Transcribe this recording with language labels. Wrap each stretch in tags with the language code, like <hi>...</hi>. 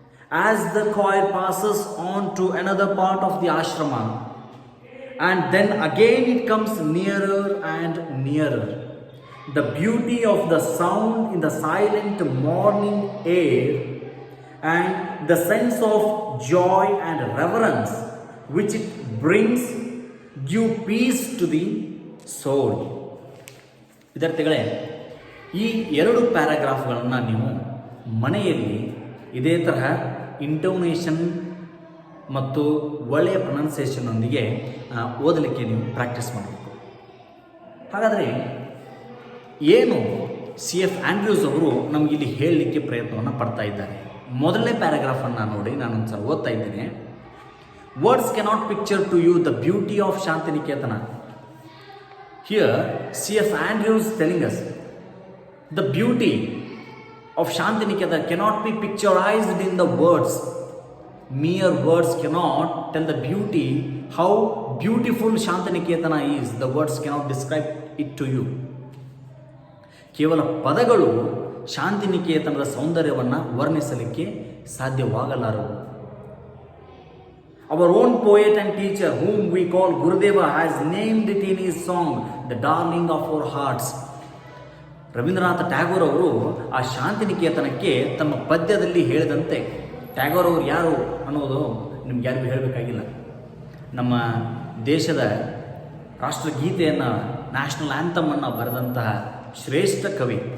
<en>As the choir passes on to another part of the ashrama, and then again it comes nearer and nearer. The beauty of the sound in the silent morning air and the sense of joy and reverence which it brings give peace to the soul.</en> <kn>ವಿದ್ಯಾರ್ಥಿಗಳೇ, ಈ ಎರಡು ಪ್ಯಾರಾಗ್ರಾಫ್ಗಳನ್ನು ನೀವು ಮನೆಯಲ್ಲಿ ಇದೇ ತರಹ intonation ಮತ್ತು ಒಳ್ಳೆಯ ಪ್ರೊನೌನ್ಸಿಯೇಷನ್ನೊಂದಿಗೆ ಓದಲಿಕ್ಕೆ ನೀವು ಪ್ರಾಕ್ಟೀಸ್ ಮಾಡಬೇಕು. ಹಾಗಾದರೆ ಏನು CF ಆಂಡ್ರ್ಯೂಸ್ ಅವರು ನಮಗಿಲ್ಲಿ ಹೇಳಲಿಕ್ಕೆ ಪ್ರಯತ್ನವನ್ನು ಪಡ್ತಾ ಇದ್ದಾರೆ? ಮೊದಲನೇ ಪ್ಯಾರಾಗ್ರಾಫನ್ನು ನೋಡಿ, ನಾನೊಂದು ಸಲ ಓದ್ತಾ ಇದ್ದೇನೆ.</kn> <en>Words cannot picture to you the beauty of Shantiniketan. Here, CF Andrews telling us the beauty of Shantiniketan cannot be picturized in the words. Mere words cannot tell the beauty, how beautiful Shantiniketana is. The words cannot describe it to you.</en> <kn>ಕೇವಲ ಪದಗಳು ಶಾಂತಿನಿಕೇತನದ ಸೌಂದರ್ಯವನ್ನು ವರ್ಣಿಸಲಿಕ್ಕೆ ಸಾಧ್ಯವಾಗಲಾರವು.</kn> <en>Our own poet and teacher, whom we call Gurudeva, has named it in his song, the darling of our hearts.</en> <kn>Rabindranath Tagore ಅವರು ಆ ಶಾಂತಿನಿಕೇತನಕ್ಕೆ ತಮ್ಮ ಪದ್ಯದಲ್ಲಿ ಹೇಳಿದಂತೆ, ಟ್ಯಾಗೋರ್ ಅವರು ಯಾರು ಅನ್ನೋದು ನಿಮ್ಗೆ ಯಾರಿಗೂ ಹೇಳಬೇಕಾಗಿಲ್ಲ. ನಮ್ಮ ದೇಶದ ರಾಷ್ಟ್ರಗೀತೆಯನ್ನು, ನ್ಯಾಷನಲ್ ಆ್ಯಂಥಮನ್ನು ಬರೆದಂತಹ ಶ್ರೇಷ್ಠ ಕವಿ.</kn>